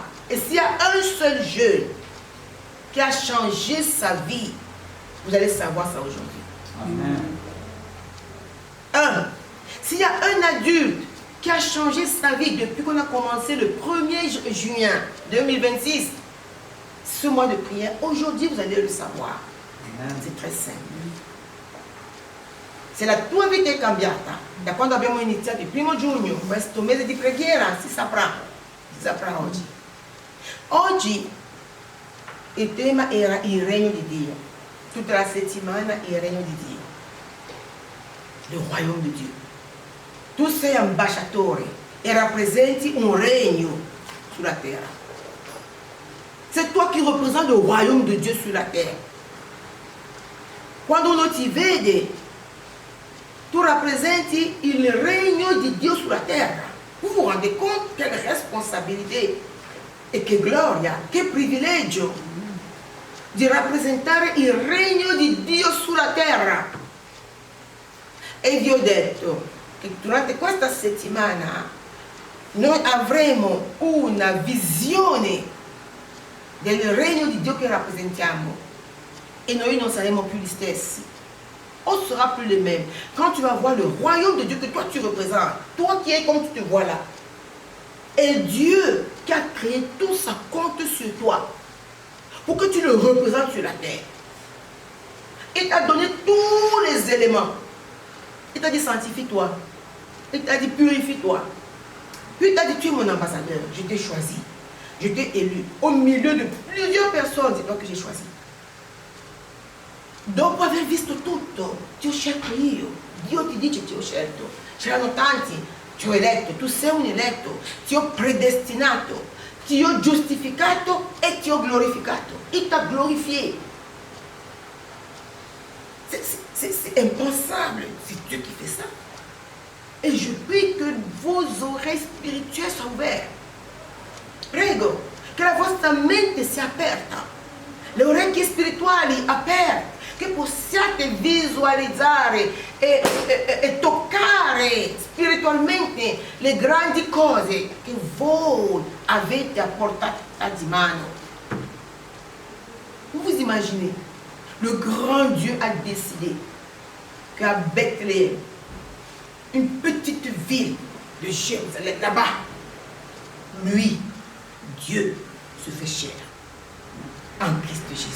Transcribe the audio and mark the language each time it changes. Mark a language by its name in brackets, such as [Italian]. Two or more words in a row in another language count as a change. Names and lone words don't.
[French] Et s'il y a un seul jeune qui a changé sa vie, vous allez savoir ça aujourd'hui. S'il y a un adulte qui a changé sa vie depuis qu'on a commencé le 1er juin 2026, ce mois de prière, aujourd'hui vous allez le savoir. C'est très simple. [Italian] Se la tua vita è cambiata da quando abbiamo iniziato il 1 giugno, questo mese di preghiera, si saprà oggi. Oggi il tema era il regno di Dio. Tutta la settimana il regno di Dio. [French] Le royaume [Italian] di Dio. Tu sei ambasciatore e rappresenti un regno [French] sur la terre. C'est toi qui représentes le royaume de Dieu sur la terre. [Italian] Quando non ti vede, tu rappresenti il regno di Dio sulla terra. [French] Vous vous rendez compte quelle responsabilité [Italian] e che gloria, che privilegio di rappresentare il regno di Dio sulla terra. E vi ho detto che durante questa settimana noi avremo una visione del regno di Dio che rappresentiamo e noi non saremo più gli stessi. [French] On ne sera plus les mêmes. Quand tu vas voir le royaume de Dieu que toi tu représentes, toi qui es comme tu te vois là, et Dieu qui a créé tout ça compte sur toi pour que tu le représentes sur la terre. Il t'a donné tous les éléments. Il t'a dit sanctifie-toi. Il t'a dit purifie-toi. Puis il t'a dit tu es mon ambassadeur. Je t'ai choisi. Je t'ai élu. Au milieu de plusieurs personnes, c'est toi que j'ai choisi. [Italian] Dopo aver visto tutto, ti ho scelto io. Dio ti dice ti ho scelto. C'erano tanti, ti ho eletto, tu sei un eletto, ti ho predestinato, ti ho giustificato e ti ho glorificato. [French] Il t'a glorifié. C'est impensable, c'est Dieu qui fait ça. Et je prie que vos oreilles spirituelles soient ouvertes. [Italian] Prego, che la vostra mente sia aperta, le orecchie spirituali aperte, che possiate visualizzare e toccare spiritualmente le grandi cose che voi avete a portata di mano. [French] Vous vous imaginez, le grand Dieu a décidé qu'à Bethléem, une petite ville de Jérusalem, là-bas, lui, Dieu, se fait chair en Christ Jésus.